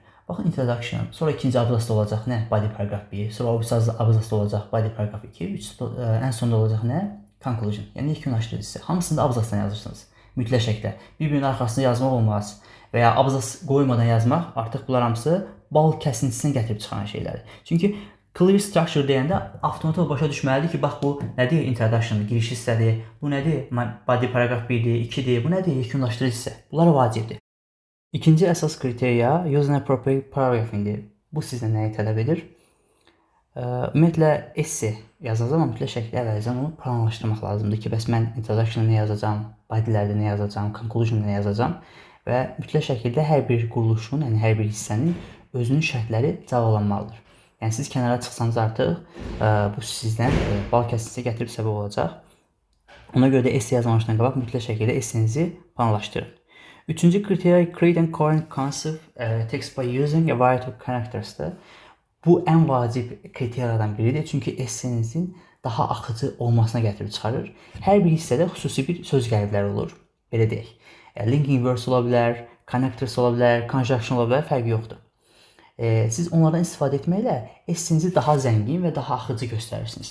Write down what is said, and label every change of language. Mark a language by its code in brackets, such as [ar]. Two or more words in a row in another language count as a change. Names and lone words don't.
[az] Baxın, introduction, sonra ikinci abzasda olacaq nə? [en] Body paragraf [az] 1, sonra o abzasda olacaq [en] body paragraf [az] 2, ən sonunda olacaq nə? Conclusion, yəni yekunlaşdırıcı hissə. Hamısını da abzasdan yazırsınız. Mütləq şəkildə. Bir-birinin arxasına yazmaq olmaz və ya abzas qoymadan yazmaq artıq bunlar hamısı bal kəsintisinə gətirib çıxan şeylərdir. Çünki [en] clear structure [az] deyəndə avtomatik başa düşməlidir ki, bax bu nədir? Introduction, giriş hissədir. Bu nədir? Body paragraf 1-dir, 2-dir. Bu nədir? Yekunlaşdırıcı hissə. Bunlar vacibdir. İkinci əsas kriteriya [en] use an appropriate paragraph-indir. [az] Bu sizdən nəyi tələb edir? Ümumiyyətlə esse yazan zaman mütləq şəkildə əvvəlcədən onu planlaşdırmaq lazımdır ki, bəs mən introduction-da nə yazacağam, bodylərdə nə yazacağam, conclusion-da nə yazacağam və mütləq şəkildə hər bir quruluşun, yəni hər bir hissənin özünün şərtləri cavablanmalıdır. Yəni siz kənara çıxsanız artıq bu sizdən bal kəsintisinə gətirib səbəb olacaq. Ona görə də esse yazmamışdan qabaq mütləq şəkildə essenizi planlaşdırın. Üçüncü kriteriya [en] create and coherent concept text by using a variety of characters'dır. [az] Bu ən vacib kriteriyalardan biridir. Çünki essenizin daha axıcı olmasına gətirib çıxarır. Hər bir hissədə xüsusi bir söz gəlibləri olur. Belə deyək. [en] Linking words [az] ola bilər, connectors ola bilər, conjunction ola bilər, fərqi yoxdur. Siz onlardan istifadə etməklə essenizi daha zəngin və daha axıcı göstərirsiniz.